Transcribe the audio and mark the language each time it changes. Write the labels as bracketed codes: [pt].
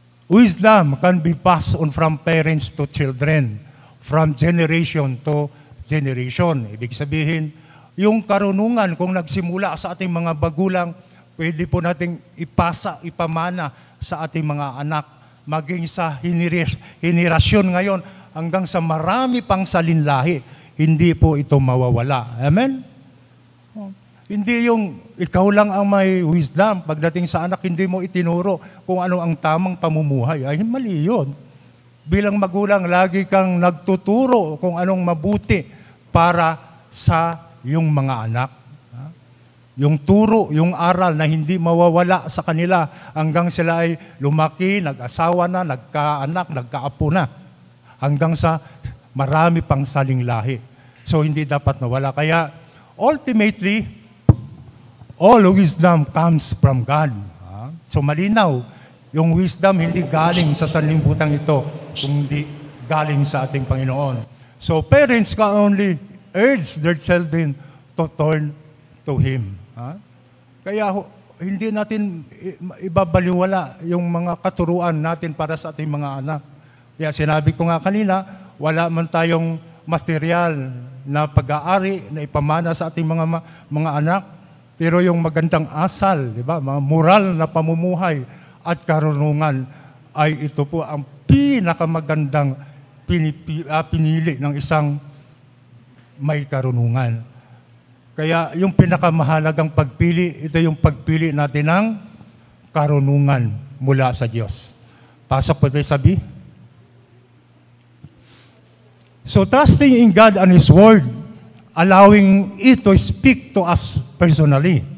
[en] Wisdom can be passed on from parents to children, from generation to generation. [tl] Ibig sabihin, yung karunungan kung nagsimula sa ating mga bagulang, pwede po nating ipasa, ipamana sa ating mga anak, maging sa henerasyon ngayon, hanggang sa marami pang salinlahi. Hindi po ito mawawala. Amen? Hindi yung ikaw lang ang may wisdom. Pagdating sa anak, hindi mo itinuro kung ano ang tamang pamumuhay. Ay, mali yun. Bilang magulang, lagi kang nagtuturo kung anong mabuti para sa iyong mga anak. Yung turo, yung aral na hindi mawawala sa kanila hanggang sila ay lumaki, nag-asawa na, nagkaanak, nagkaapo na. Hanggang sa marami pang saling lahi. So, hindi dapat nawala. [en] Kaya, ultimately, all wisdom comes from God. [tl] So, malinaw, yung wisdom hindi galing sa sanlibutan ito, kundi galing sa ating Panginoon. [en] So, parents can only urge their children to turn to Him. Kaya, [tl] hindi natin ibabaliwala yung mga katuruan natin para sa ating mga anak. Kaya sinabi ko nga kanina, wala man tayong material na pag-aari na ipamana sa ating mga anak, pero yung magandang asal, di ba? Mga moral na pamumuhay at karunungan ay ito po ang pinakamagandang pinili ng isang may karunungan. Kaya yung pinakamahalagang pagpili, ito yung pagpili natin ng karunungan mula sa Diyos. Pasok po tayo sabi. [en] So trusting in God and His Word, allowing it to speak to us personally.